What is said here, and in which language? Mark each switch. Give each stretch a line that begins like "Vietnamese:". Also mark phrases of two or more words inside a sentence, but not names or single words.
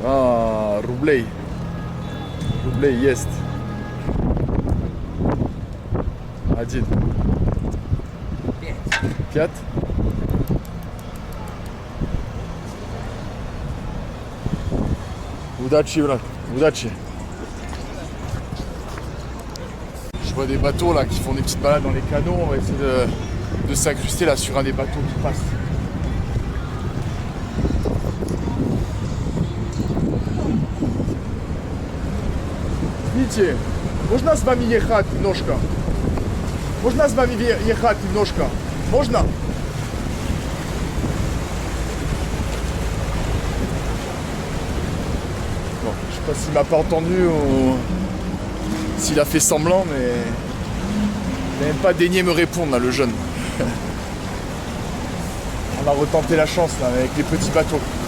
Russian: Рублей. Рублей есть. Один. 5. Удачи, брат, удачи.
French: Je vois des bateaux là qui font des petites balades dans les canaux. On va essayer de s'incruster là sur un des bateaux qui passe.
Russian: Видите, можно с вами ехать немножко? Можно с вами ехать немножко? Можно?
French: Bon, je sais pas s'il m'a pas entendu ou s'il a fait semblant, mais il n'a même pas daigné me répondre là, le jeune. On a retenté la chance là avec les petits bateaux.